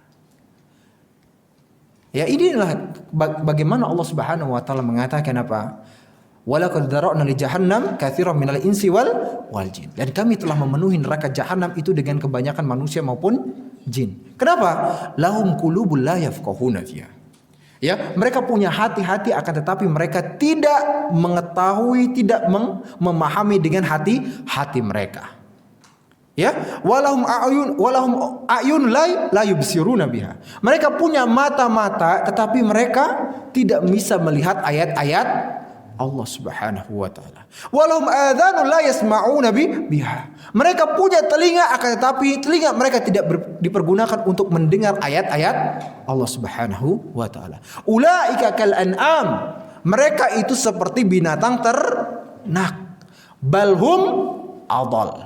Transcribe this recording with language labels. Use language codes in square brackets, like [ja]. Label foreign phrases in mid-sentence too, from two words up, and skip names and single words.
[id] Ya, inilah bagaimana Allah [ar] سبحانه وتعالى [id] mengatakan apa? [ar] ولقد ذرأنا لجهنم كثيرا من الإنس والجن. [id] Dan kami telah memenuhi neraka jahanam itu dengan kebanyakan manusia maupun jin. [ar] Kenapa? لهم قلوب لا يفقهون بها. [id] Ya, mereka punya hati-hati akan tetapi mereka tidak mengetahui, tidak memahami dengan hati mereka. [ar] Ya, ولهم أعين لا يبصرون بها. [id] Mereka punya mata-mata tetapi mereka tidak bisa melihat ayat-ayat Allah [ar] سبحانه وتعالى. ولهم آذان لا يسمعون بها. [id] Mereka punya telinga akan tetapi telinga mereka tidak dipergunakan untuk mendengar ayat-ayat Allah [ar] سبحانه وتعالى. أولئك كالأنعام. [id] Mereka itu seperti binatang ternak. [ar] بل هم أضل.